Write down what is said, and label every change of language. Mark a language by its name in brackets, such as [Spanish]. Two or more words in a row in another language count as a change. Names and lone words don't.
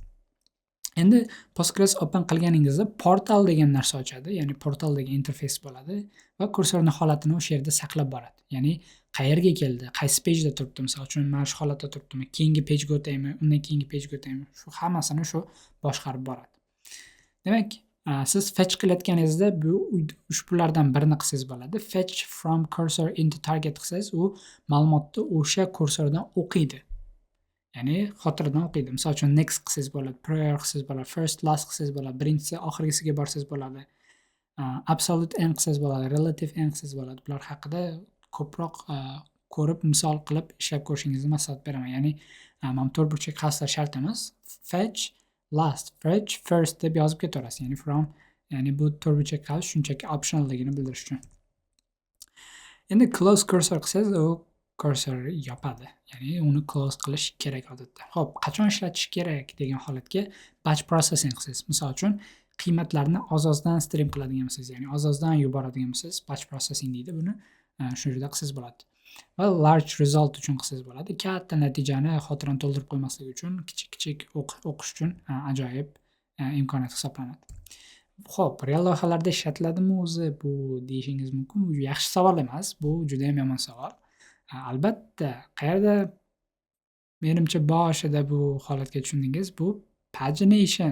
[Uzbek] Endi Postgres open qilganingizda portal degan narsa ochadi, ya'ni portal degan interfays bo'ladi va kursorning holatini o'sha yerda saqlab boradi. Ya'ni qayerga keldi, qaysi pejda turibdi, misol uchun mana shu holatda turibdimi, keyingi pejga o'taymi, undan keyingi pejga o'taymi, shu hammasini shu boshqarib boradi. Demak, siz fetch qilayotganingizda bu ushbulardan birini qilsangiz bo'ladi. [English] Fetch from cursor into target [Uzbek] qilsangiz, u ma'lumotni o'sha kursordan o'qiydi. Ya'ni xotiradan o'qiydi. Misol uchun next qilsangiz bo'ladi, prior qilsangiz bo'ladi, [English] first last [Uzbek] qilsangiz bo'ladi, birinchisi oxirgisiga borsangiz bo'ladi. [English] Absolute end [Uzbek] qilsangiz bo'ladi, [English] relative end [Uzbek] qilsangiz bo'ladi. Bular haqida ko'proq ko'rib, misol qilib ishlab ko'rishingizni maslahat beraman. Ya'ni mana to'rtburchak qavslar shart emas. [English] Fetch last, fetch first [Uzbek] deb yozib ketaverasiz. Ya'ni from, ya'ni bu to'rtburchak qavs shunchaki optionalligini bildirish uchun. Endi [English] close cursor [Uzbek] qilsangiz, u cursor yopadi. Ya'ni uni close qilish kerak odatda. Xo'p, qachon ishlatish kerak degan holatga [English] batch processing [Uzbek] qilsangiz, misol uchun qiymatlarni oz-ozdan stream qiladigan bo'lsangiz, ya'ni oz-ozdan yuboradigan bo'lsangiz, [English] batch processing [Uzbek] deydi buni. Shu yerda qilsangiz bo'ladi. Va [English] large result [Uzbek] uchun qilsangiz bo'ladi. Katta natijani xotirani to'ldirib qo'ymaslik uchun, kichik-kichik o'qish uchun ajoyib imkoniyat hisoblanadi. Xo'p, real loyihalarda ishlatiladimi o'zi bu deyishingiz mumkin. Bu yaxshi savol emas, bu juda ham yomon savol. Albatta, qayerda menimcha boshida bu holatga tushundingiz, bu pagination.